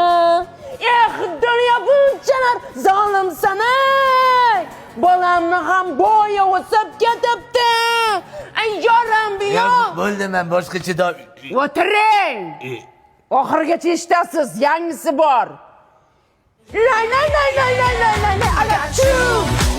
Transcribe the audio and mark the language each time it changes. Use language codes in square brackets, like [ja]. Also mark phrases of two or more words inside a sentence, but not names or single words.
[uz] Dunyo bunchalar zolimsan-ey. Bolamni ham bo'yi o'sib ketibdi. Ay, yoram bu yo'q. Bo'ldi, men boshqacha deb. O'tiring. Oxirigacha eshitasiz, yangisi bor. Lay lay lay lay lay lay lay. Achoo!